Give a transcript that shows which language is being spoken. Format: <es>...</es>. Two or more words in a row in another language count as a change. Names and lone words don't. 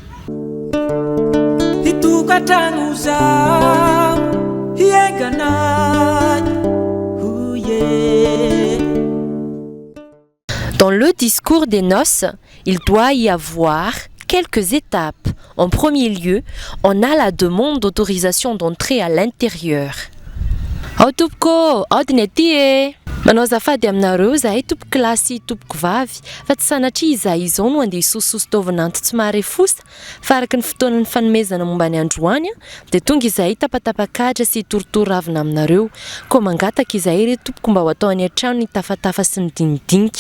<fr>Dans le discours des noces, il doit y avoir quelques étapes. En premier lieu, on a la demande d'autorisation d'entrer à l'intérieur. Autopko, ordinatie.</fr> <mg>Manao azafady aminareo zahay tompoko kilasy tompoko vavy fa tsy sanatria izahay izao no andeha hisososo taovananto tsy mahare fosa fa araka ny fotoanan'ny fanomezana momba ny androany dia tonga izahay tapatapakatra sy torotoro ravina aminareo koa mangataka izahay ry tompoko mba ho atao any an-trano ny tafatafa sy ny dinidinika.</mg>